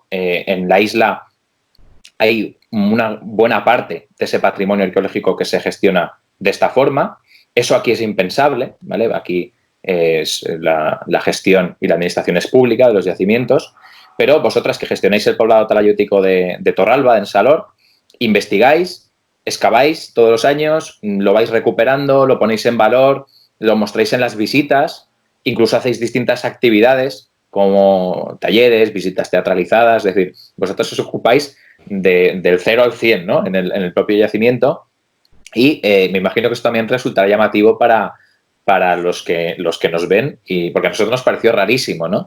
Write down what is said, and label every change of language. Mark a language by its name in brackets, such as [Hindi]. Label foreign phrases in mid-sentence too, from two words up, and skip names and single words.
[Spanish] En la isla hay una buena parte de ese patrimonio arqueológico que se gestiona de esta forma. Eso aquí es impensable, ¿vale? Aquí es la gestión y la administración es pública de los yacimientos, pero vosotras que gestionáis el poblado talayótico de Torralba, en Salor, investigáis, excaváis todos los años, lo vais recuperando, lo ponéis en valor, lo mostráis en las visitas, incluso hacéis distintas actividades como talleres, visitas teatralizadas, es decir, vosotros os ocupáis del 0 al 100, ¿no? en el propio yacimiento. Y me imagino que esto también resultará llamativo para los que nos ven, y porque a nosotros nos pareció rarísimo, ¿no?